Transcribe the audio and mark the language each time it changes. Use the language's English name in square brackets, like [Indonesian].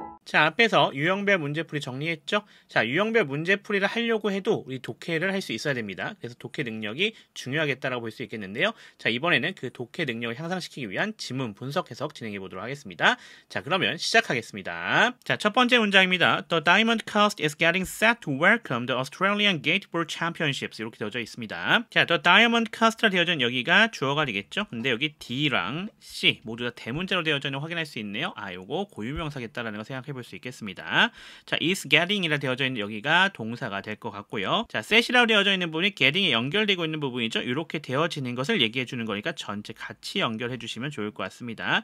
[Korean] 자, 앞에서 유형별 문제풀이 정리했죠? 자, 유형별 문제풀이를 하려고 해도 우리 독해를 할 수 있어야 됩니다. 그래서 독해 능력이 중요하겠다라고 볼 수 있겠는데요. 자, 이번에는 그 독해 능력을 향상시키기 위한 지문 분석 해석 진행해 보도록 하겠습니다. 자, 그러면 시작하겠습니다. 자, 첫 번째 문장입니다. [English] The Diamond Coast is getting set to welcome the Australian Gateball Championships. [Korean] 이렇게 되어져 있습니다. 자, The Diamond Coast라 되어져 있는 여기가 주어가 되겠죠? 근데 여기 D랑 C 모두 다 대문자로 되어져 있는 거 확인할 수 있네요. 요거 고유명사겠다라는 거 생각해 볼 수 있겠습니다. 자, [English] is getting [Korean] 이라 되어져 있는 여기가 동사가 될 것 같고요. 자, set이라고 되어져 있는 부분이 getting에 연결되고 있는 부분이죠. 이렇게 되어지는 것을 얘기해 주는 거니까 전체 같이 연결해 주시면 좋을 것 같습니다.